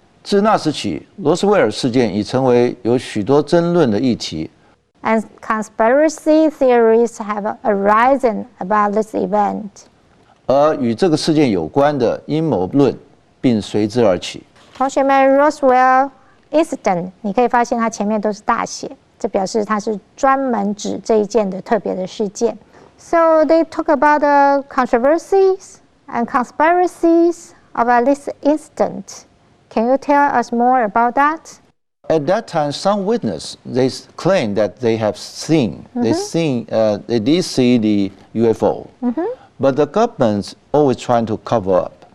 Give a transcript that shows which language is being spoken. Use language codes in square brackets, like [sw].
[zh] 自那时起，罗斯威尔事件已成为有许多争论的议题， [en] and conspiracy theories have arisen about this event. [zh] 而与这个事件有关的阴谋论并随之而起。同学们 ，Roswell incident， 你可以发现它前面都是大写，这表示它是专门指这一件的特别的事件。 [en] So they talk about the controversies and conspiracies about this incident. Can you tell us more about that? At that time, some witnesses they claim that they have seen, they did see the UFO, but the government's always trying to cover up.